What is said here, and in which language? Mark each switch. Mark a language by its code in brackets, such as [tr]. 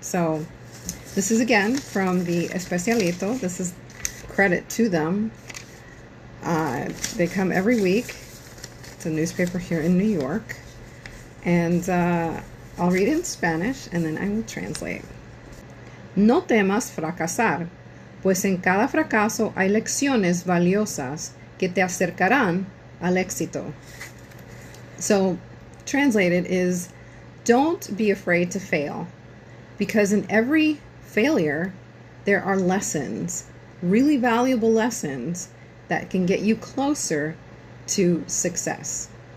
[en] So this is again from the Especialito. This is credit to them. They come every week. It's a newspaper here in New York. And I'll read it in Spanish and then I will translate. [es] No temas fracasar, pues en cada fracaso hay lecciones valiosas que te acercarán al éxito. [en] So, translated is, don't be afraid to fail, because in every failure there are lessons, really valuable lessons that can get you closer to success.